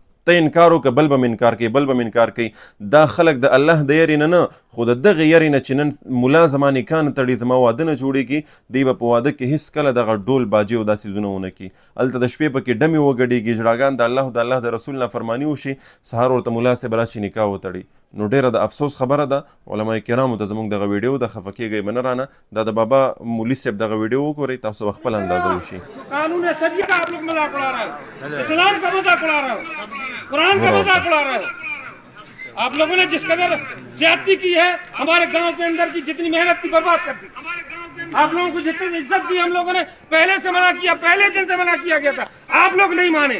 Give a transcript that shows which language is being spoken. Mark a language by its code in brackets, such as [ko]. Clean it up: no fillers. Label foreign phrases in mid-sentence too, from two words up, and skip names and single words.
[ps] ته انکار وکړه بل به م انکار کوي بل به م انکار کوي. دا خلک د الله د یرې نه خو د دغې یرې نه چې نن ملا زما نکاح نه تړي زما واده نه جوړېږي دوی به په واده کې هېڅکله دغه ډول باجې او دا څیزونه ونه کړي. هلته د شپې پکې ډمې وګډېږي ژړاګان د الله او د الله د رسول نافرماني وشي سهار ورته ملا صاحب راشي نکاح وتړي. نو ډېره د افسوس خبره ده علما کرامو ته زموږ دغه ویډیو د خفه کېږئ به نه رانه دا د بابا مولي صاحب دغه ویډیو وګورئ تاسو به خپل اندازه وشي. [ur] قانون شریعت کا آپ لوگ مذاق اڑا رہے ہو اسلام کا مذاق اڑا رہے ہو قرآن کا مذاق اڑا رہے ہو. آپ لوگوں نے جس قدر زیادتی کی ہے ہمارے گاؤں کے اندر کی جتنی محنت کی برباد کر دی. آپ لوگوں کو جتنی عزت دی ہم لوگوں نے پہلے سے منع کیا پہلے دن سے منع کیا گیا تھا آپ لوگ نہیں مانے.